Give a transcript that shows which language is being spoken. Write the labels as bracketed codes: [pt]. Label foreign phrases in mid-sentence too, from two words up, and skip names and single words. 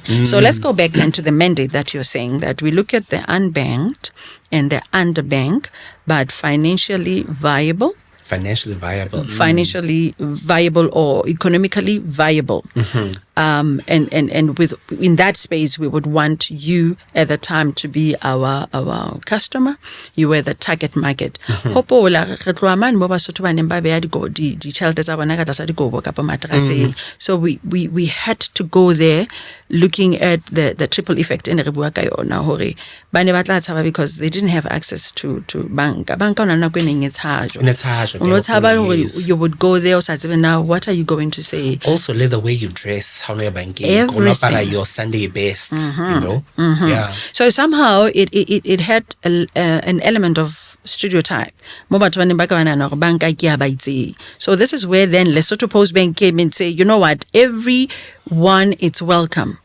[en] So let's go back then to the mandate that you're saying, that we look at the unbanked and the underbanked, but financially viable or economically viable. And with in that space, we would want you at the time to be our customer. You were the target market. [st] Hopola re tloha mane mo Basotho ba neng ba beha ditjhelete tsa bona ka tlasa dikobo kapa materaseng. [en] So we had to go there, looking at the triple effect [st] in re bua ka yona hore ba ne ba tla tshaba [en] because they didn't have access to [st] banka ona nako e neng e tshajwa. [en] You would go there, so now what are you going to say? Also, the way you dress, how you banking, your Sunday best, you know. Yeah. So somehow it had an element of stereotype. So this is where then Lesotho Postbank came and say, you know what, everyone is welcome.